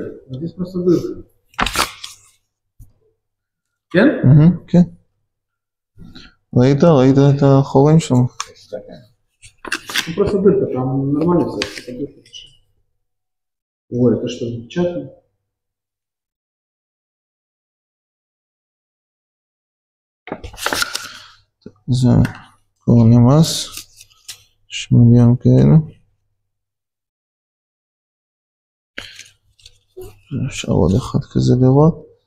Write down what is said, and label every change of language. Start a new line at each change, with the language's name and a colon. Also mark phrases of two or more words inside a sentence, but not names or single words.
Russian: Здесь просто дырка.
Hebrew: כן? כן. ראית את החורים שם?
Russian: Ну просто дырка, там нормально все. Ой, это что, печатно?
Hebrew: זה כבר נמאס. יש מיליון כאלה. אפשר עוד אחד כזה לראות.